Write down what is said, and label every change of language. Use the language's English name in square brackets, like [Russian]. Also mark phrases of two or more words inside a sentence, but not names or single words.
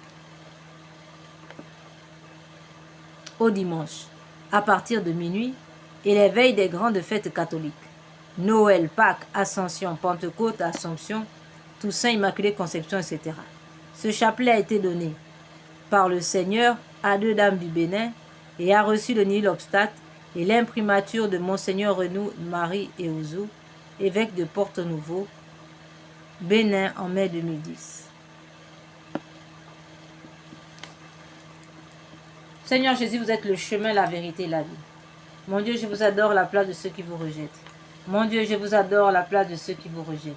[French] au dimanche, à partir de minuit, et les veilles des grandes fêtes catholiques, Noël, Pâques, Ascension, Pentecôte, Assomption, Toussaint, Immaculée Conception, etc. Ce chapelet a été donné par le Seigneur à deux dames du Bénin et a reçu le [Latin] nil obstate [French] et l'imprimature de Monseigneur Renou Marie Eouzou, évêque de Porto-Nouveau, Bénin en mai 2010. Seigneur Jésus, vous êtes le chemin, la vérité et la vie. Mon Dieu, je vous adore à la place de ceux qui vous rejettent. Mon Dieu, je vous adore à la place de ceux qui vous rejettent.